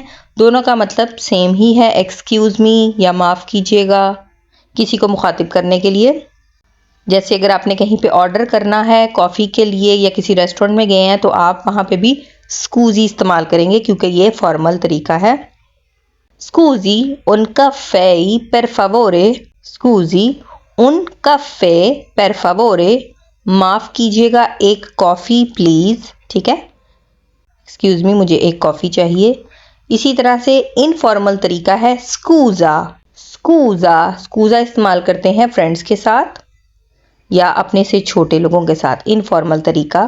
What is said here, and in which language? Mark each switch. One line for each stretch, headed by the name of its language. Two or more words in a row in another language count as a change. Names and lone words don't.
Hindi: दोनों का मतलब सेम ही है,
English: excuse me
Hindi: या माफ़ कीजिएगा, किसी को मुखातिब करने के लिए। जैसे अगर आपने कहीं पे ऑर्डर करना है कॉफ़ी के लिए या किसी रेस्टोरेंट में गए हैं तो आप वहाँ पे भी स्कूजी इस्तेमाल करेंगे क्योंकि ये फॉर्मल तरीका है।
Italian: scusi un caffè per favore, scusi un caffè per favore,
Hindi: माफ़ कीजिएगा एक
English: coffee please.
Hindi: ठीक है,
English: excuse me
Hindi: मुझे एक कॉफ़ी चाहिए। इसी तरह से इनफॉर्मल तरीका है स्कूज़ा।
Italian: scusa scusa
Hindi: इस्तेमाल करते हैं फ्रेंड्स के साथ या अपने से छोटे लोगों के साथ, इनफॉर्मल तरीका।